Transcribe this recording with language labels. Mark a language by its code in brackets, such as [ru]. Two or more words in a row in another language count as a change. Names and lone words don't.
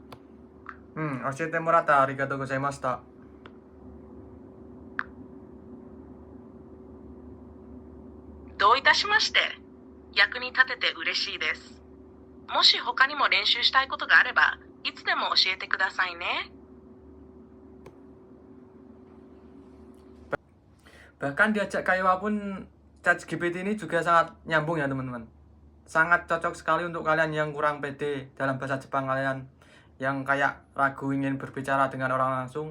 [ja] 教えてもらってありがとうございました。どういたしまして。役に立てて嬉しいです。もし他にも練習したいことがあれば、いつでも教えてくださいね。 [id] Bahkan diajak kayak pun ChatGPT ini juga sangat nyambung ya teman-teman. Sangat cocok sekali untuk kalian yang kurang pede dalam bahasa Jepang, kalian yang kayak ragu ingin berbicara dengan orang langsung.